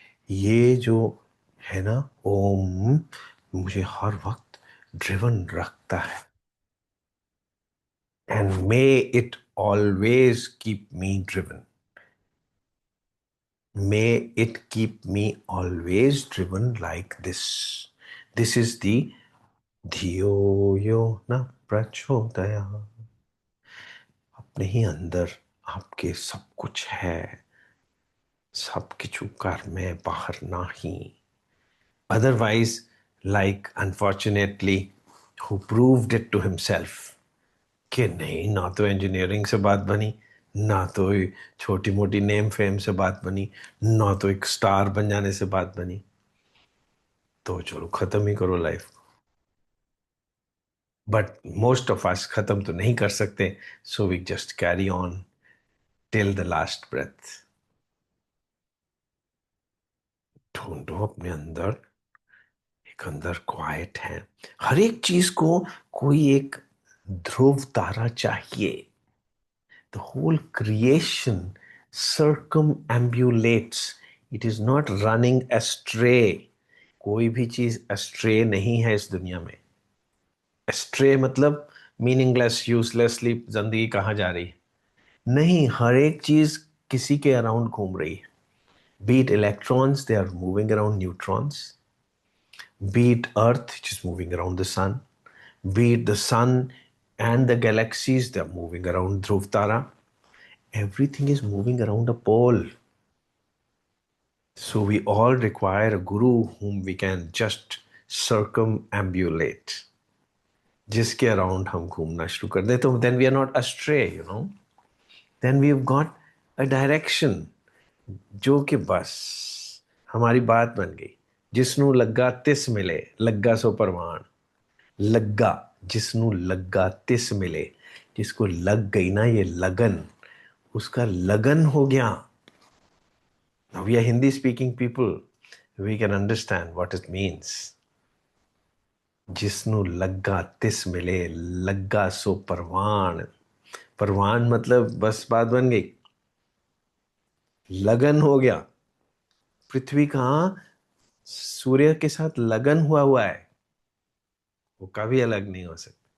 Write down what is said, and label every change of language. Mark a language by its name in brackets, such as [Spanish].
[Hindi] ये जो है ना ओम, मुझे हर वक्त ड्रिवन रखता है. [English] And may it always keep me driven. May it keep me always driven like this. This is the [Sanskrit] धियो यो न प्रचोदया. [Hindi] अपने ही अंदर आपके सब कुछ है. [Punjabi] सब किछु कर में बाहर नाही. [English] Otherwise, like unfortunately, who proved it to himself [Hindi] कि नहीं, ना तो इंजीनियरिंग से बात बनी, ना तो छोटी मोटी नेम फेम से बात बनी, ना तो एक स्टार बन जाने से बात बनी. तो चलो खत्म ही करो life. [English] but most of us [Hindi] खत्म तो नहीं कर सकते, [English] So we just carry on till the last breath. [Hindi] ढूंढो अपने अंदर, एक अंदर क्वाइट है. हर एक चीज को कोई एक ध्रुव तारा चाहिए. [English] The whole creation circumambulates. It is not running astray. [Hindi] कोई भी चीज astray नहीं है इस दुनिया में. astray मतलब मीनिंगलेस, यूजलेसली जिंदगी कहाँ जा रही है. नहीं, हर एक चीज किसी के अराउंड घूम रही है. [English] Be it electrons, they are moving around neutrons. Be it Earth, which is moving around the sun, be it the sun and the galaxies, they're moving around Dhruv Tara. Everything is moving around a pole. So we all require a guru whom we can just circumambulate, [Hindi] जिसके around हम घूमना शुरू कर दें, तो [English] then we are not astray, you know. Then we've got a direction, [Hindi] जो कि बस हमारी बात बन गई। [Punjabi] जिसनू लग्गा तिस मिले, [Hindi] लग्गा सो परवान। लग्गा, जिसनू लग्गा तिस मिले, जिसको लग गई ना ये लगन, उसका लगन हो गया। [English] Now we are Hindi speaking people, we can understand what it means. [Punjabi] जिसनू लग्गा तिस मिले, लग्गा सो परवान। [Hindi] परवान मतलब बस बात बन गई, लगन हो गया। पृथ्वी कहाँ सूर्य के साथ लगन हुआ है, वो कभी अलग नहीं हो सकता।